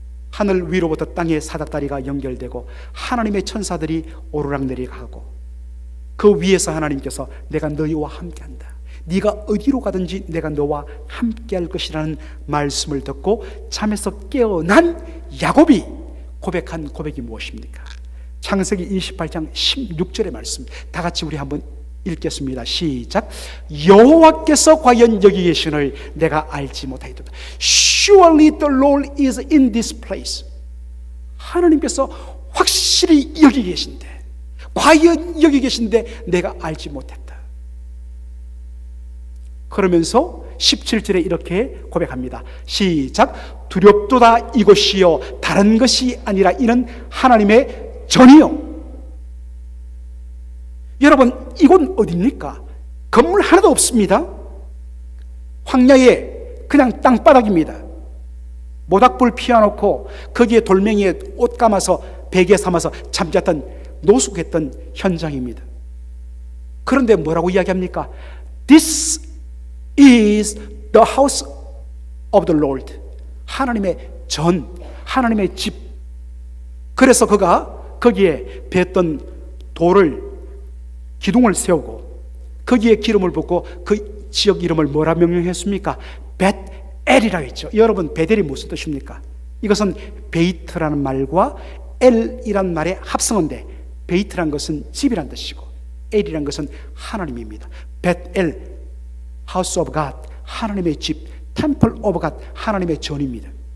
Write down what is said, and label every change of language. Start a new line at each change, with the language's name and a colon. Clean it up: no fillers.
Korean: 하늘 위로부터 땅의 사닥다리가 연결되고 하나님의 천사들이 오르락내리락하고, 그 위에서 하나님께서 내가 너희와 함께한다, 네가 어디로 가든지 내가 너와 함께할 것이라는 말씀을 듣고 잠에서 깨어난 야곱이 고백한 고백이 무엇입니까? 창세기 28장 16절의 말씀, 다 같이 우리 한번 읽겠습니다. 시작. 여호와께서 과연 여기 계시를 내가 알지 못하였도다.
English: Surely the Lord is in this place.
Korean: 하나님께서 확실히 여기 계신데, 과연 여기 계신데 내가 알지 못했다. 그러면서 17절에 이렇게 고백합니다. 시작. 두렵도다 이곳이요 다른 것이 아니라 이는 하나님의 전이요. 여러분, 이곳 어디입니까? 건물 하나도 없습니다. 황야에 그냥 땅바닥입니다. 모닥불 피워놓고 거기에 돌멩이에 옷 감아서 베개 삼아서 잠잤던, 노숙했던 현장입니다. 그런데 뭐라고 이야기합니까?
English: This is the house of the Lord.
Korean: 하나님의 전, 하나님의 집. 그래서 그가 거기에 뱄던 돌을, 기둥을 세우고 거기에 기름을 붓고 그 지역 이름을 뭐라 명명했습니까? 벳엘이라고 했죠. 여러분, 벳엘이 무슨 뜻입니까? 이것은 베이트라는 말과 엘이란 말의 합성어인데, 베이트란 것은 집이란 뜻이고 엘이란 것은 하나님입니다. 벳엘, House of God, 하나님의 집, Temple of God, 하나님의 전입니다.